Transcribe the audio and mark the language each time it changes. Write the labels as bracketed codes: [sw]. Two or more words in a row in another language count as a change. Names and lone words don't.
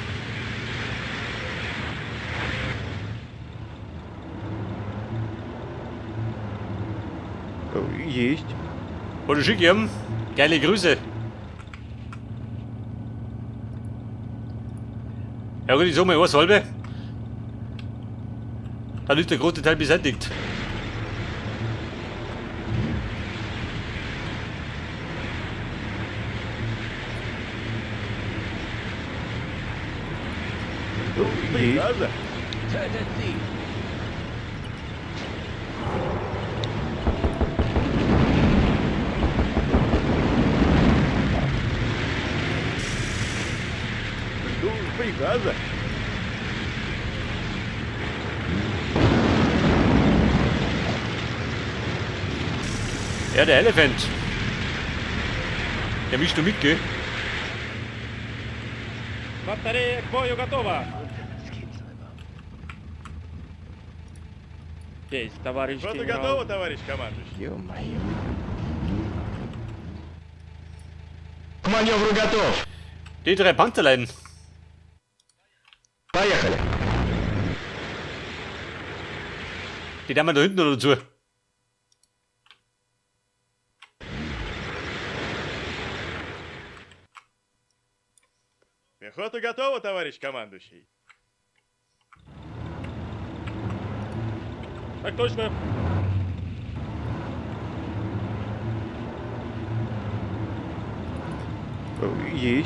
[ru] Есть. [de] Oder schick ihm. Geile Grüße. Ja gut, ich sag mal was halbe. Dann ist der große Teil beseitigt. [ru] Есть. Приказа. [de] Tötet sie. [ru] Жду приказа. [de] Ja, der Elephant. Der mischt du mit, gell? [ru] Батарея к бою готова. Есть, товарищ Рота генерал. готова, товарищ командующий. Ё-моё. К маневру готов. [de] Die 3 Panzerlein. [ru] Поехали. [de] Die haben wir da hinten noch dazu. [ru] Пехота готова, товарищ командующий. Так точно. Есть.